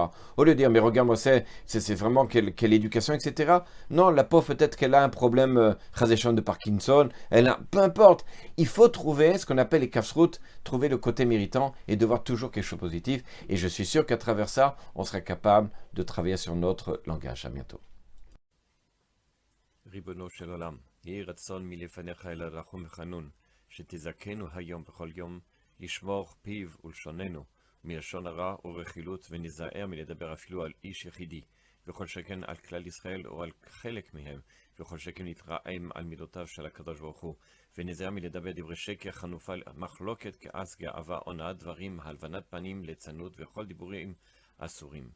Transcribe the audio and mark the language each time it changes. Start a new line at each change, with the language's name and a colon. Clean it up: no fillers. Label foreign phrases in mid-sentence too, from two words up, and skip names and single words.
French: Au lieu de dire, mais regarde-moi, c'est vraiment quelle éducation, etc. Non, la pauvre, peut-être qu'elle a un problème, de Parkinson, peu importe. Il faut trouver ce qu'on appelle les kafsrout, trouver le côté méritant et de voir toujours quelque chose de positif. Et je suis sûr qu'à travers ça, on sera capable de travailler sur notre langage. À bientôt.
Hebrew: ריבונו של עולם, יהי רצון מלפניך אל הרחום וחנון, שתזכנו היום בכל יום, לשמור פיו ולשוננו, מלשון הרע ורכילות, וניזהר מלדבר אפילו על איש יחידי, וכל שכן על כלל ישראל או על חלק מהם, וכל שכן נתרעם על מידותיו של הקדוש ברוך הוא, וניזהר מלדבר דברי שקר, חנופה, מחלוקת, כעס, גאווה, הונאת דברים, הלבנת פנים, ליצנות וכל דיבורים אסורים.